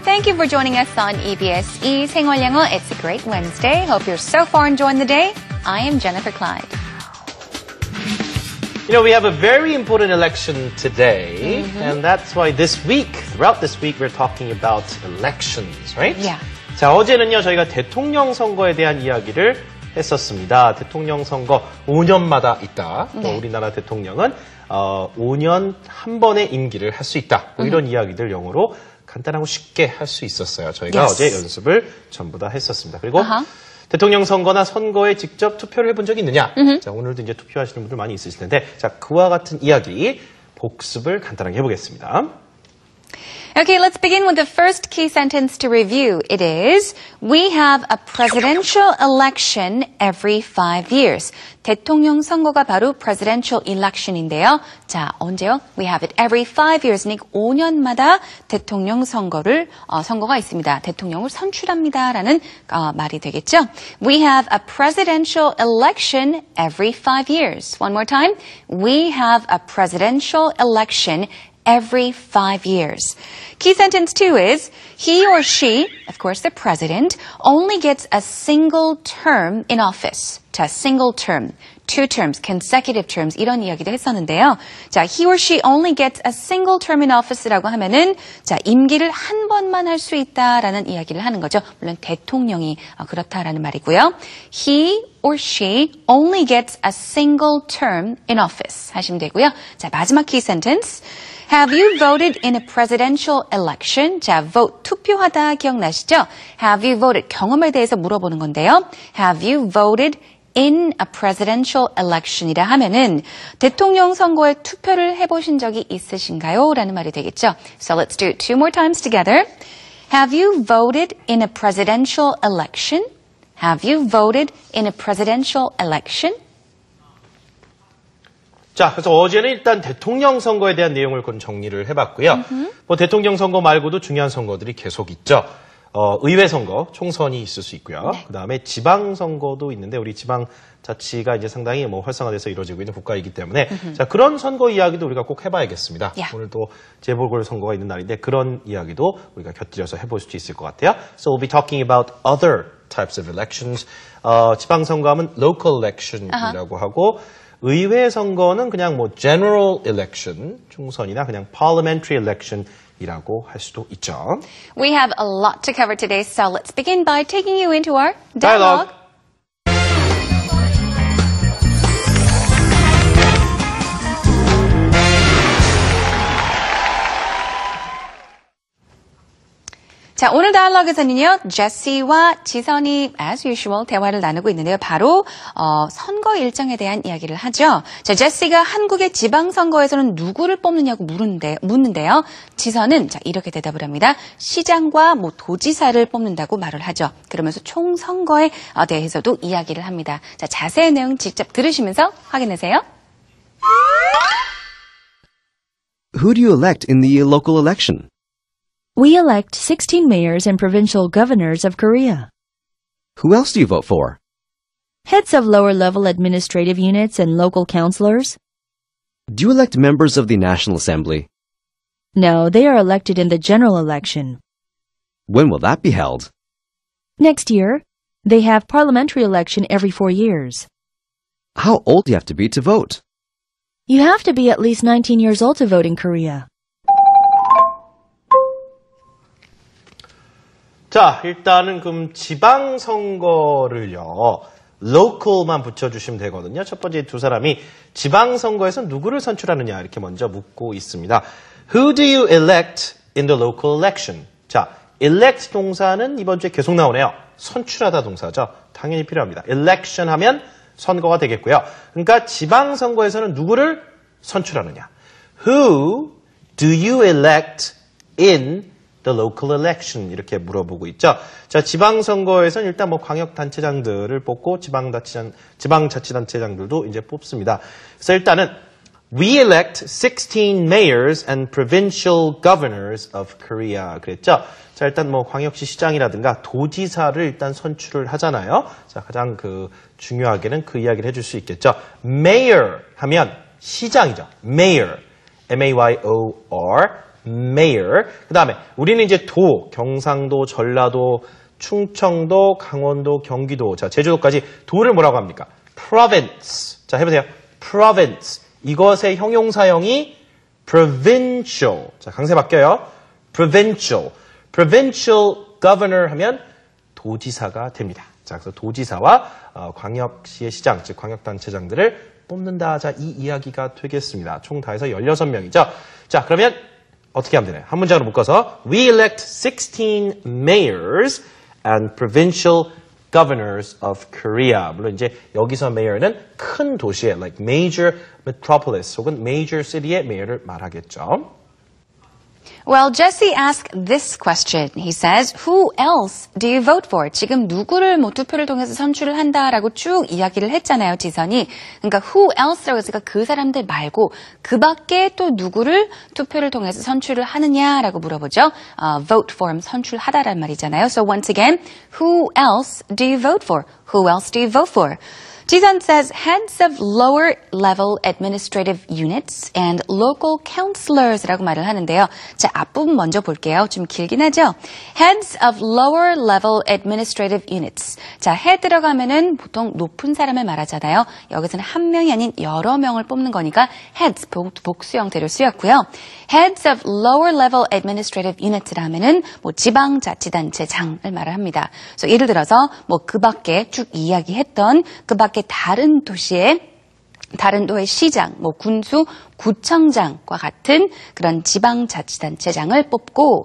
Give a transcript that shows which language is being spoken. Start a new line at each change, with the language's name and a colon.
English: Thank you for joining us on EBS 생활영어. It's a great Wednesday. Hope you're so far enjoying the day. I am Jennifer Clyde. You know, we have a very important election today, and that's why throughout this week, we're talking about elections, right? Yeah.
Korean: 자, 어제는요, 저희가 대통령 선거에 대한 이야기를 했었습니다. 대통령 선거 5년마다 있다. 또 우리나라 대통령은 5년 한 번의 임기를 할 수 있다. 뭐 이런 이야기들 영어로 간단하고 쉽게 할 수 있었어요. 저희가 어제 연습을 전부 다 했었습니다. 그리고 대통령 선거나 선거에 직접 투표를 해본 적이 있느냐? 자, 오늘도 이제 투표하시는 분들 많이 있으실 텐데, 자, 그와 같은 이야기 복습을 간단하게 해보겠습니다.
English: Okay, let's begin with the first key sentence to review. It is, we have a presidential election every 5 years.
Korean: 대통령 선거가 바로 presidential election인데요. 자, 언제요?
English: We have it every 5 years.
Korean: 그러니까 5년마다 대통령 선거가 있습니다. 대통령을 선출합니다라는 말이 되겠죠.
English: We have a presidential election every 5 years. One more time. We have a presidential election every 5 years. Key sentence 2 is, he or she, of course the president, only gets a single term in office.
Korean: 자, single term, 2 terms, consecutive terms 이런 이야기도 했었는데요. 자,
English: he or she only gets a single term in office
Korean: 라고 하면은 자, 임기를 한 번만 할 수 있다라는 이야기를 하는 거죠. 물론 대통령이 그렇다라는 말이고요.
English: He or she only gets a single term in office
Korean: 하시면 되고요. 자, 마지막 key sentence.
English: Have you voted in a presidential election?
Korean: 자, vote, 투표하다 기억나시죠?
English: Have you voted?
Korean: 경험에 대해서 물어보는 건데요.
English: Have you voted in a presidential election
Korean: 이라 하면은 대통령 선거에 투표를 해보신 적이 있으신가요? 라는 말이 되겠죠.
English: So let's do it 2 more times together. Have you voted in a presidential election? Have you voted in a presidential election?
Korean: 자, 그래서 어제는 일단 대통령 선거에 대한 내용을 좀 정리를 해봤고요. 뭐 대통령 선거 말고도 중요한 선거들이 계속 있죠. 의회 선거, 총선이 있을 수 있고요. 그 다음에 지방 선거도 있는데 우리 지방 자치가 이제 상당히 뭐 활성화돼서 이루어지고 있는 국가이기 때문에 자, 그런 선거 이야기도 우리가 꼭 해봐야겠습니다. 오늘도 재보궐 선거가 있는 날인데 그런 이야기도 우리가 곁들여서 해볼 수 있을 것 같아요.
English: So we'll be talking about other types of elections.
Korean: 지방 선거하면 local election이라고 하고 의회 선거는 그냥 뭐 general election, 총선이나 그냥 parliamentary election이라고 할 수도 있죠.
English: We have a lot to cover today, so let's begin by taking you into our dialogue.
Korean: 자, 오늘 다이얼로그에서는요, 제시와 지선이 as usual 대화를 나누고 있는데요. 바로 선거 일정에 대한 이야기를 하죠. 자, 제시가 한국의 지방선거에서는 누구를 뽑느냐고 묻는데요. 지선은 자, 이렇게 대답을 합니다. 시장과 뭐 도지사를 뽑는다고 말을 하죠. 그러면서 총선거에 대해서도 이야기를 합니다. 자, 자세한 내용 직접 들으시면서 확인하세요.
English: Who do you elect in the local election? We elect 16 mayors and provincial governors of Korea. Who else do you vote for? Heads of lower-level administrative units and local councilors? Do you elect members of the National Assembly? No, they are elected in the general election. When will that be held? Next year, they have parliamentary election every 4 years. How old do you have to be to vote? You have to be at least 19 years old to vote in Korea.
Korean: 자, 일단은 그럼 지방선거를요, local만 붙여주시면 되거든요. 첫 번째 두 사람이 지방선거에서 누구를 선출하느냐 이렇게 먼저 묻고 있습니다.
English: Who do you elect in the local election?
Korean: 자, elect 동사는 이번 주에 계속 나오네요. 선출하다 동사죠. 당연히 필요합니다. election 하면 선거가 되겠고요. 그러니까 지방선거에서는 누구를 선출하느냐.
English: Who do you elect in the local election
Korean: 이렇게 물어보고 있죠. 자, 지방선거에서는 일단 뭐 광역단체장들을 뽑고 지방자치단체장들도 이제 뽑습니다. 그래서 일단은
English: We elect 16 mayors and provincial governors of Korea.
Korean: 그랬죠? 자, 일단 뭐 광역시 시장이라든가 도지사를 일단 선출을 하잖아요. 자, 가장 중요하게는 그 이야기를 해줄 수 있겠죠. Mayor 하면 시장이죠.
English: Mayor. M-A-Y-O-R. Mayor.
Korean: 그 다음에 우리는 이제 경상도, 전라도, 충청도, 강원도, 경기도, 자, 제주도까지 도를 뭐라고 합니까?
English: Province.
Korean: 자, 해보세요.
English: Province.
Korean: 이것의 형용사형이 provincial. 자, 강세 바뀌어요. provincial. provincial governor 하면 도지사가 됩니다. 자, 그래서 도지사와 광역시의 시장, 즉 광역단체장들을 뽑는다. 자, 이 이야기가 되겠습니다. 총 다 해서 16명이죠. 자, 그러면 어떻게 하면 되나요? 한 문장으로 묶어서
English: We elect 16 mayors and provincial governors of Korea.
Korean: 물론 이제 여기서 mayor는 큰 도시의
English: like major metropolis
Korean: 혹은 major city의 mayor를 말하겠죠.
English: Well, Jesse asked this question. He says, who else do you vote for?
Korean: 지금 누구를 투표를 통해서 선출을 한다라고 쭉 이야기를 했잖아요, 지선이. 그러니까 who else라고 했으니까 그 사람들 말고 그 밖에 또 누구를 투표를 통해서 선출을 하느냐라고 물어보죠. vote for, 선출하다란 말이잖아요.
English: So once again, who else do you vote for? Who else do you vote for? 지선 says heads of lower level administrative units and local counselors라고
Korean: 말을 하는데요. 자, 앞부분 먼저 볼게요. 좀 길긴 하죠?
English: Heads of lower level administrative units.
Korean: 자, head 들어가면은 보통 높은 사람을 말하잖아요. 여기서는 한 명이 아닌 여러 명을 뽑는 거니까 heads, 복수 형태로 쓰였고요.
English: Heads of lower level administrative units
Korean: 라 하면은 지방자치단체장을 말을 합니다. 그래서 예를 들어서 그 밖에 쭉 이야기했던 그 밖에 다른 도시의 시장, 군수, 구청장과 같은 그런 지방자치단체장을 뽑고